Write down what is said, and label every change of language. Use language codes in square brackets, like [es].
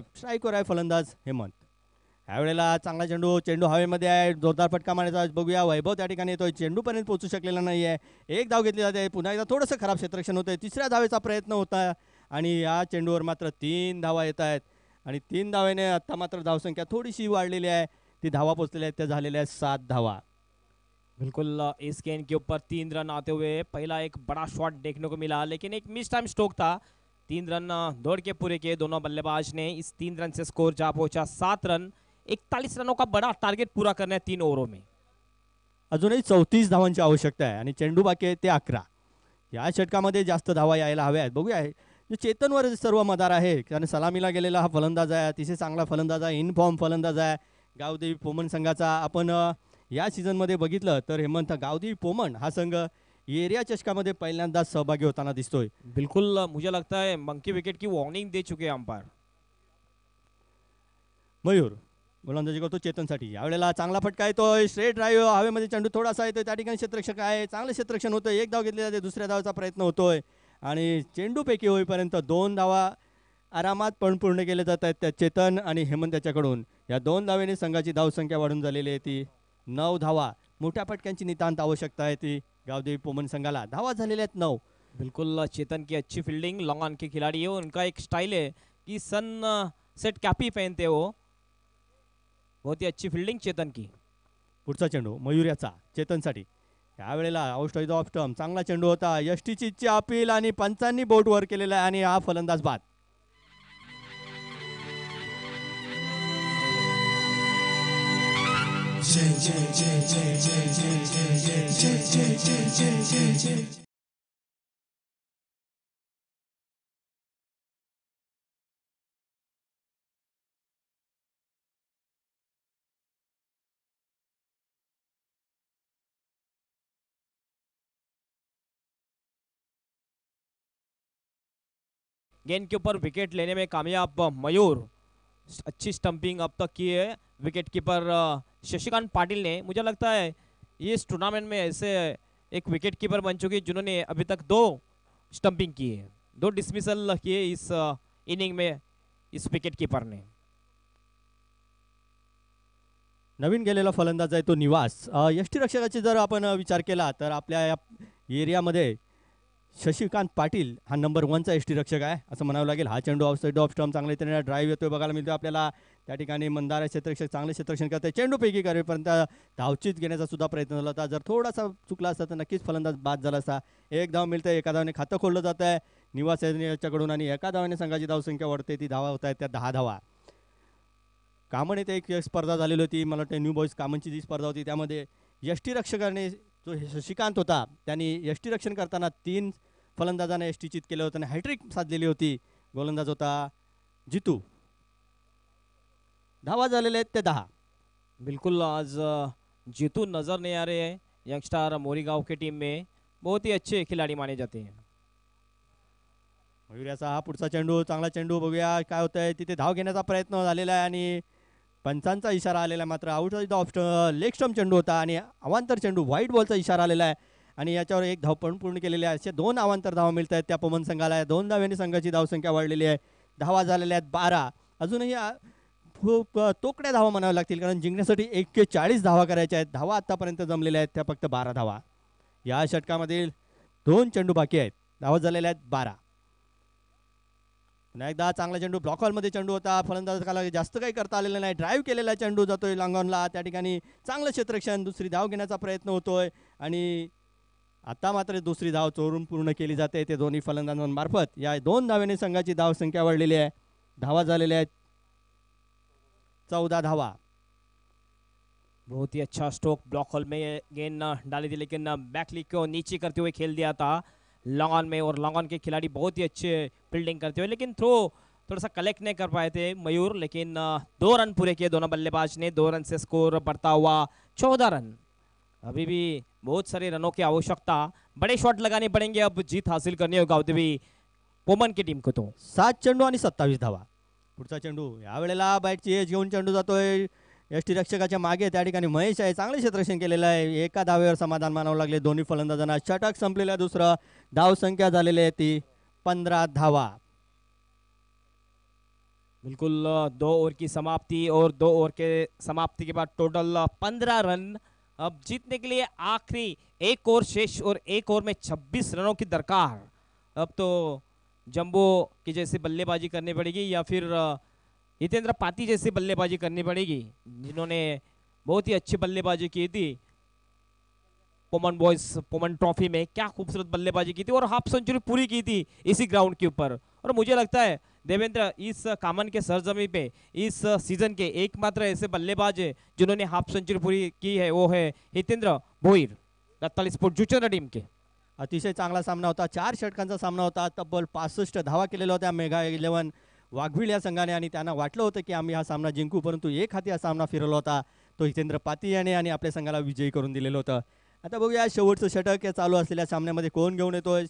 [mr] स्ट्राईकवर आहे फलंदाज हेमंत। यावेळेला चांगला चेंडू हवेमध्ये आहे जोरदार फटका मारायचा बघूया वैभव त्या ठिकाणी येतोय चेंडूपर्यंत पोहोचू शकलेला नाही आहे। एक धाव घेतली जाते पुन्हा एकदा थोडंसं खराब क्षेत्ररक्षण होतंय तिसऱ्या धावेचा प्रयत्न होता आणि या चेंडूवर मात्र 3 धावा येत आहेत आणि 3 धावेने आता मात्र धावसंख्या थोडीशी वाढलेली आहे ती धावा पोहोचलेल्या आहेत त्या झालेल्या आहेत 7 धावा। [hi] बिल्कुल इस गेंद के ऊपर 3 रन आते हुए पहला एक बड़ा शॉट देखने को मिला लेकिन एक मिस टाइम स्ट्रोक था। 3 रन दौड़ के पूरे किए दोनों बल्लेबाज ने। इस 3 रन से स्कोर जा पहुंचा 7 रन 41 रनों का बड़ा टारगेट पूरा करना है 3 ओवरों में। [mr] अजूनही 34 धावांची आवश्यकता आहे आणि चेंडू बाकी आहे ते 11। या षटकामध्ये जास्त धावा यायला हव्या आहेत बघूया जो चेतनवर सर्व मदार आहे कारण सलामीला गेलेला हा फलंदाज आहे अतिशय चांगला फलंदाज आहे इन फॉर्म फलंदाज आहे गावदेवी पोमन संघाचा। आपण या सीझनमध्ये बघितलं तर हेमंत गावदेवी पोमन हा संघ एरिया चषकामध्ये पहिल्यांदाच सहभागी होताना दिसतोय। [hi] बिल्कुल मुझे लगता है मंकी विकेट की वार्निंग दे चुके हैं अंपायर। [mr] मयूर गोलंदाजी करतो चेतनसाठी यावेळेला चांगला फटका येतोय स्ट्रेट ड्राईव्ह हवेमध्ये चेंडू थोडासा येतोय त्या ठिकाणी क्षेत्ररक्षक आहे चांगलं क्षेत्ररक्षण होतंय एक धाव घेतली जाते दुसऱ्या धावाचा प्रयत्न होतोय आणि चेंडूपैकी होईपर्यंत 2 धावा आरामात पण पूर्ण केले जात आहेत त्या चेतन आणि हेमंत त्याच्याकडून। या 2 धावेने संघाची धावसंख्या वाढून झालेली आहे ती 9 धावा। मोठ्या फटक्यांची नितांत आवश्यकता आहे ती गावदेवी पोमन संघाला। धावा झालेल्या आहेत 9 [hi] बिल्कुल चेतन की अच्छी फील्डिंग, लॉन्ग ऑन के खिलाड़ी है, उनका एक स्टाइल है कि सन सेट कैप ही पहनते वो, बहुत ही अच्छी फील्डिंग चेतन की. [mr] पुढचा चेंडू मयूर याचा चेतनसाठी. यावेळेला आउट ऑफ स्टंप चांगला चेंडू होता. यष्टीची इच्छा अपील आणि पंचांनी बोट वर केलेला आहे आणि हा फलंदाज बाद. जय जय जय जय जय जय जय जय जय जय जय जय जय जय. [hi] गेंद के ऊपर विकेट लेने में कामयाब मयूर. अच्छी स्टंपिंग अब तक की है विकेट कीपर शशिकांत पाटिल ने. मुझे लगता है ये इस टूर्नामेंट में ऐसे एक विकेट कीपर बन चुके जिन्होंने अभी तक 2 स्टंपिंग की है, 2 डिसमिसल किए इस इनिंग में इस विकेट कीपर ने. [mr] नवीन गेलेला फलंदाज आहे तो निवास. यष्टीरक्षकाची जर आपण विचार केला तर आपल्या या एरियामध्ये शशिकांत पाटील हा नंबर 1चा यष्टीरक्षक आहे असं म्हणावं लागेल. हा चेंडू आउटसाईड ऑफ स्टंप चांगल्या तऱ्हेने ड्राईव्ह येतोय बघायला मिळतो आपल्याला. त्या ठिकाणी मंदारा क्षेत्ररक्षक चांगले क्षेत्ररक्षण करते. चेंडूपैकी करेपर्यंत धावचीत घेण्याचा सुद्धा प्रयत्न झाला होता. जर थोडासा चुकला असता तर नक्कीच फलंदाज बाद झाला असता. एक धाव मिळते, एका धावाने खातं खोललं जात आहे निवास याच्याकडून आणि एका धावाने संघाची धावसंख्या वाढते. ती धावा होत आहेत त्या 10 धावा. कामन येथे एक स्पर्धा झालेली होती, मला वाटतं न्यू बॉईज कामनची जी स्पर्धा होती त्यामध्ये यष्टीरक्षकाने जो शशिकांत होता त्यांनी यष्टीरक्षण करताना 3 फलंदाजांना यष्टीचित केलं होतं आणि हॅट्रिक साधलेली होती. गोलंदाज होता जितू. धावा झालेले आहेत ते 10. [hi] बिल्कुल आज जीतू नजर नहीं आ रहे हैं यंगस्टार मोरीगांव की टीम में, बहुत ही अच्छे खिलाड़ी माने जाते हैं. [mr] मयुर्याचा हा पुढचा चेंडू चांगला चेंडू बघूया काय होतंय. तिथे धाव घेण्याचा प्रयत्न झालेला आहे आणि पंचांचा इशारा आलेला आहे. मात्र आउट ऑफ लेग स्टंप चेंडू होता आणि अवांतर चेंडू व्हाईट बॉलचा इशारा आलेला आहे आणि याच्यावर एक धाव पण पूर्ण केलेली आहे. असे 2 अवांतर धावा मिळत आहेत त्या पवन संघाला. 2 धाव्यांनी संघाची धावसंख्या वाढलेली आहे. धावा झालेल्या आहेत 12. अजूनही खूप तोकड्या धावा म्हणाव्या लागतील कारण जिंकण्यासाठी 41 धावा करायच्या आहेत. धावा आतापर्यंत जमलेल्या आहेत त्या फक्त 12 धावा. या षटकामधील 2 चेंडू बाकी आहेत. धावा झालेल्या आहेत 12. पुन्हा एकदा चांगला चेंडू ब्लॉक हॉलमध्ये चेंडू होता. फलंदाजाला जास्त काही करता आलेलं नाही. ड्राईव्ह केलेला चेंडू जातोय लॉंगॉनला. त्या ठिकाणी चांगलं क्षेत्ररक्षण, दुसरी धाव घेण्याचा प्रयत्न होतोय आणि आता मात्र दुसरी धाव चोरून पूर्ण केली जाते ते दोन्ही फलंदाजांमार्फत. या 2 धाव्याने संघाची धावसंख्या वाढलेली आहे. धावा झालेल्या आहेत 14 धावा. [hi] बहुत ही अच्छा स्ट्रोक ब्लॉक होल में गेंद डाली थी लेकिन बैक लीग को नीचे करते हुए खेल दिया था लॉन्ग ऑन में, और लॉन्ग ऑन के खिलाड़ी बहुत ही अच्छे फील्डिंग करते हुए लेकिन थ्रो थोड़ा सा कलेक्ट नहीं कर पाए थे मयूर. लेकिन 2 रन पूरे किए दोनों बल्लेबाज ने. 2 रन से स्कोर बढ़ता हुआ 14 रन. अभी भी बहुत सारे रनों की आवश्यकता, बड़े शॉट लगाने पड़ेंगे अब जीत हासिल करनी होगा अभी पोमन की टीम को. तो [mr] 7 चेंडू आणि 27 धावा. पुढचा चेंडू यावेळेला बॅटची एज घेऊन चेंडू जातोय यष्टीरक्षकाच्या मागे. त्या ठिकाणी महेश आहे, चांगले क्षेत्ररक्षण केलेलं आहे. एका धावेवर समाधान मानावं लागले दोन्ही फलंदाजांना. षटक संपलेलं दुसरं. धावसंख्या झालेली आहे ती 15 धावा. [hi] बिल्कुल 2 ओवर की समाप्ति और 2 ओवर के समाप्ति के बाद टोटल 15 रन. अब जीतने के लिए आखिरी 1 ओवर शेष और 1 ओवर में 26 रनों की दरकार. अब तो जंबो की जैसी बल्लेबाजी करनी पड़ेगी या फिर हितेंद्र पाती जैसी बल्लेबाजी करनी पड़ेगी जिन्होंने बहुत ही अच्छी बल्लेबाजी की थी पोमन बॉयज पोमन ट्रॉफी में. क्या खूबसूरत बल्लेबाजी की थी और हाफ सेंचुरी पूरी की थी इसी ग्राउंड के ऊपर. और मुझे लगता है देवेंद्र इस कामन के सरजमी पे इस सीजन के एकमात्र ऐसे बल्लेबाज है जिन्होंने हाफ सेंचुरी पूरी की है, वो है हितेंद्र भोईर रत्नागिरी स्पोर्ट जुचंद्र टीम के. [mr] अतिशय चांगला सामना होता. 4 षटकांचा सामना होता. तब्बल 65 धावा केलेल्या होत्या मेगा 11 वाघवीळ या संघाने आणि त्यांना वाटलं होतं की आम्ही हा सामना जिंकू, परंतु एक हाती हा सामना फिरवला होता तो हितेंद्र पाती याने आणि आपल्या संघाला विजयी करून दिलेलं होतं. आता बघूया शेवटचं षटक या चालू असलेल्या सामन्यामध्ये कोण घेऊन येतोय.